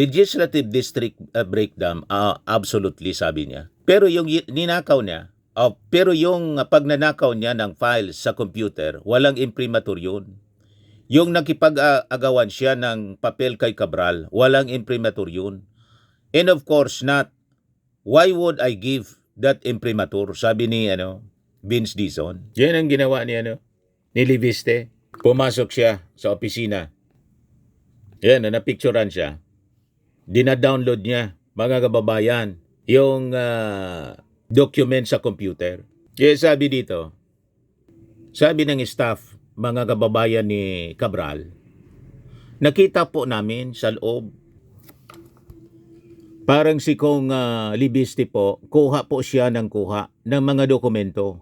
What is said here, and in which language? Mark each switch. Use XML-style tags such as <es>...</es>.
<en>Legislative District Breakdown, absolutely,</en> <tl>sabi niya. Pero yung ninakaw niya, pero yung pagnanakaw niya ng files sa computer, walang imprimatur yun. Yung nakipag-agawan siya ng papel kay Cabral, walang imprimatur yun.</tl> <en>And of course not, why would I give that imprimatur?</en> <tl>Sabi ni Vince Dizon. Yan ang ginawa ni Libiste. Pumasok siya sa opisina. Yan, napicturan siya. Dina-download niya, mga kababayan, yung document sa computer. Kaya sabi dito, sabi ng staff, mga kababayan ni Cabral, nakita po namin sa loob, parang si Kong Libiste po, kuha po siya ng mga dokumento.</tl>